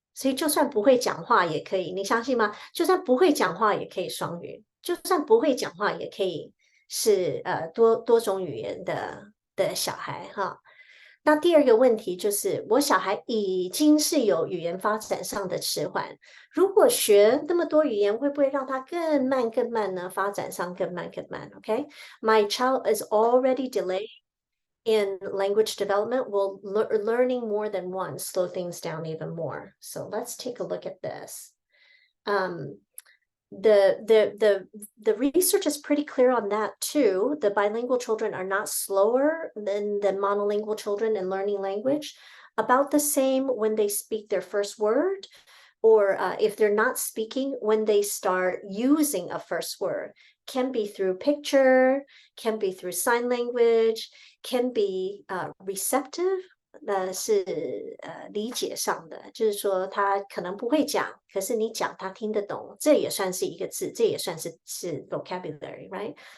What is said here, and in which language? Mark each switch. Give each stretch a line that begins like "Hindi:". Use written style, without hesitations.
Chinese: 所以就算不会讲话也可以，你相信吗？就算不会讲话也可以双语，就算不会讲话也可以是多种语言的小孩哈。那第二个问题就是，我小孩已经是有语言发展上的迟缓，如果学那么多语言，会不会让他更慢呢？发展上更慢。
English: Okay, my child is already delayed in language development. Will learning more than one slow things down even more? So let's take a look at this. The research is pretty clear on that too. The bilingual children are not slower than the monolingual children in learning language. About the same when they speak their first word, or if they're not speaking, when they start using a first word. Can be through picture, can be through sign language, can be receptive,
Chinese: 是理解上的，就是说他可能不会讲，可是你讲他听得懂，这也算是一个字，这也算是 vocabulary，right？